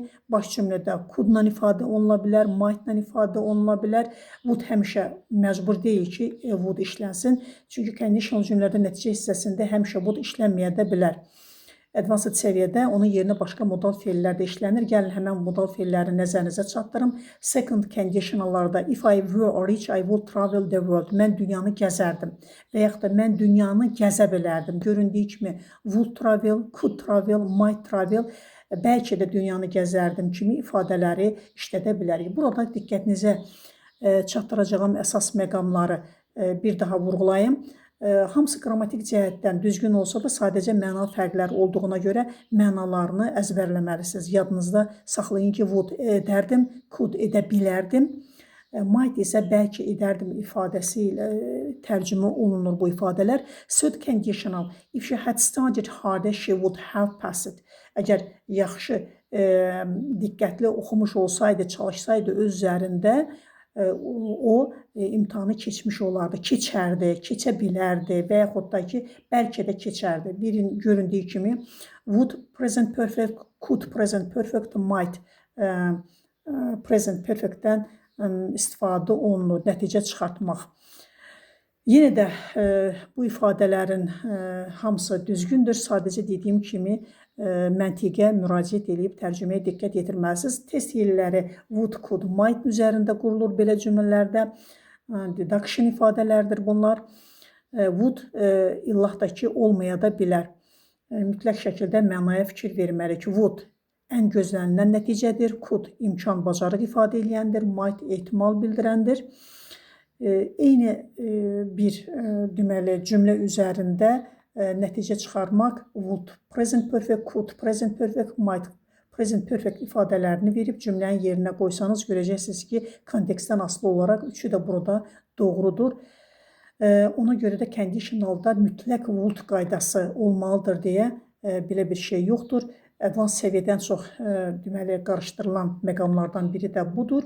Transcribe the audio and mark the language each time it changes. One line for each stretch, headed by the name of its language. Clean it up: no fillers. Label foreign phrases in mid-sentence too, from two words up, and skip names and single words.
Azerbaijani: Baş cümlədə could-la ifadə oluna bilər, might-la ifadə oluna bilər. Would həmişə məcbur deyil ki, would işlənsin. Çünki conditional cümlədə nəticə hissəsində həmişə would işlənməyə də bilər. Advanced səviyyədə onun yerinə başqa modal fe'llər də işlənir. Gəlin həmən modal fe'lləri nəzərinizə çatdırım.
English: Second conditionallarda if I were rich, I would travel the world.
Azerbaijani: Mən dünyanı gəzərdim. Və yaxud da mən dünyanı gəzə bilərdim.
English: Göründüyü kimi would travel, could travel, might travel,
Azerbaijani: bəlkə də dünyanı gəzərdim kimi ifadələri işlədə bilərik. Burada diqqətinizə çatdıracağım əsas məqamları bir daha vurğulayım. Hamısı qrammatik cəhətdən düzgün olsa da sadəcə məna fərqləri olduğuna görə mənalarını əzbərləməlisiniz. Yadınızda saxlayın ki, would edərdim, could edə bilərdim. Might isə bəlkə edərdim ifadəsi ilə tərcümə olunur bu ifadələr.
English: Third conditional, if she had studied harder, she would have passed.
Azerbaijani: Əgər yaxşı, diqqətli oxumuş olsaydı, çalışsaydı öz üzərində, o imtahanı keçmiş olardı, keçərdi, keçə bilərdi və yaxud da ki, bəlkə də keçərdi. Birin göründüyü kimi
English: would present perfect, could present perfect, might present perfectdən
Azerbaijani: istifadə olunur, nəticə çıxartmaq. Yenə də bu ifadələrin hamısı düzgündür. Sadəcə dediyim kimi məntiqə müraciət edib tərcüməyə diqqət yetirməlisiniz. Test yelləri
English: would, could, might
Azerbaijani: üzərində qurulur belə cümlələrdə. Deduction ifadələrdir bunlar. Would illah da ki, olmaya da bilər. Mütləq şəkildə mənaya fikir verməliyik. Would ən gözlənilən nəticədir. Could imkan, bacarıq ifadə edəndir. Might ehtimal bildirəndir. Eyni bir deməli cümlə üzərində nəticə çıxarmaq
English: would, present perfect, could, present perfect, might, present perfect
Azerbaijani: ifadələrini verib cümlənin yerinə qoysanız görəcəksiniz ki, kontekstdən asılı olaraq üçü də burada doğrudur. Ona görə də conditionalda mütləq would qaydası olmalıdır deyə belə bir şey yoxdur. Advanced səviyyədən çox deməli qarışdırılan məqamlardan biri də budur.